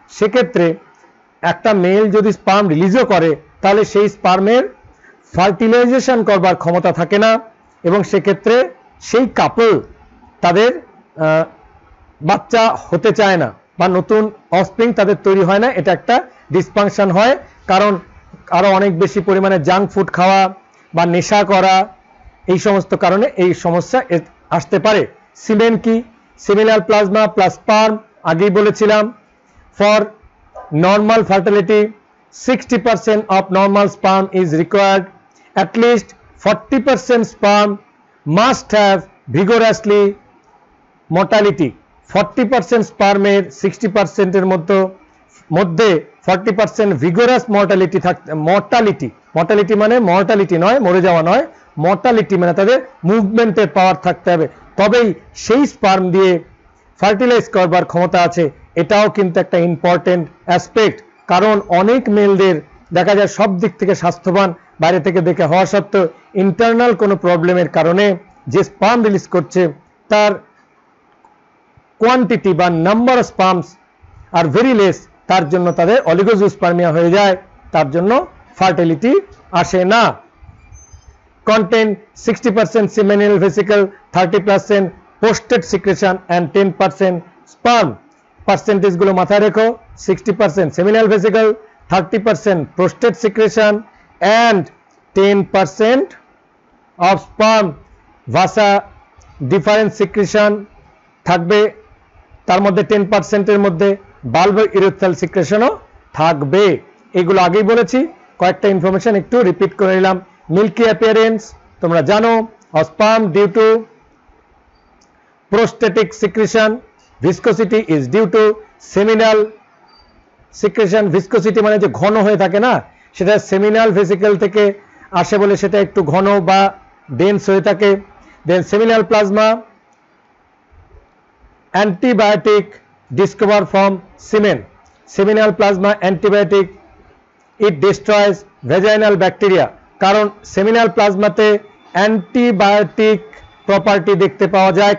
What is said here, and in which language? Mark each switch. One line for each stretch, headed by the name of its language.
Bangla: সেক্ষেত্রে একটা মেল যদি স্পার্ম রিলিজও করে তাহলে সেই স্পার্মের ফার্টিলাইজেশন করবার ক্ষমতা থাকে না, এবং সেক্ষেত্রে সেই কাপল তাদের বাচ্চা হতে চায় না বা নতুন অফস্প্রিং তাদের তৈরি হয় না। এটা একটা ডিসফাংশন হয়, কারণ আরো অনেক বেশি পরিমাণে জাঙ্ক ফুড খাওয়া বা নেশা করা, এই সমস্ত কারণে এই সমস্যা আসতে পারে। সিমেন কি? সেমিনাল প্লাজমা প্লাস স্পার্ম, আগেই বলেছিলাম।
English: For normal fertility 60% of normal sperm is required. At least 40% sperm must have vigorously mortality.
Bangla: 40% স্পার্মের 60% এর মধ্যে 40% vigorous mortality থাকতে, mortality মানে মর্টালিটি নয়, মরে যাওয়া নয়, মর্টালিটি মানে তাদের মুভমেন্টের পাওয়ার থাকতে হবে, তবেই সেই স্পার্ম দিয়ে ফার্টিলাইজ করবার ক্ষমতা আছে। এটাও কিন্তু একটা ইম্পর্টেন্ট অ্যাসপেক্ট, কারণ অনেক মেলদের দেখা যায় সব দিক থেকে স্বাস্থ্যবান, বাইরে থেকে দেখে হওয়া সত্ত্বেও ইন্টারনাল কোনো প্রবলেমের কারণে যে স্পার্ম রিলিজ করছে তার কোয়ান্টিটি বা
English: number of sperms are very less,
Bangla: তার জন্য তাদের অলিগোজুস্পার্মিয়া হয়ে যায়, তার জন্য ফার্টিলিটি আসে না।
English: Content 60% seminal vesicle, 30% prostate secretion and 10% sperm।
Bangla: Percentage গুলো মাথায় রেখো,
English: 60% seminal vesicle, 30% prostate secretion and 10% of sperm।
Bangla: ভাসা ডিফারেন্স সিক্রেশন থাকবে, তার মধ্যে 10% এর মধ্যে বাল্ব ইউরেথ্রাল সিক্রেশনও থাকবে। এগুলো আগেই বলেছি, কয়েকটা ইনফরমেশন একটু রিপিট করে নিলাম।
English: milky appearance
Bangla: তোমরা জানো,
English: sperm due to prostatic secretion, viscosity is due to seminal secretion।
Bangla: viscosity মানে যে ঘন হয়ে থাকে না, সেটা সেমিনাল ভেসিকেল থেকে আসে বলে সেটা একটু ঘন বা ডেন্স হয়ে থাকে।
English: Then seminal plasma, antibiotic discover from semen. Seminal plasma antibiotic, it destroys vaginal bacteria,
Bangla: কারণ সেমিনাল প্লাজমাতে অ্যান্টিবায়োটিক প্রপার্টি দেখতে পাওয়া যায়।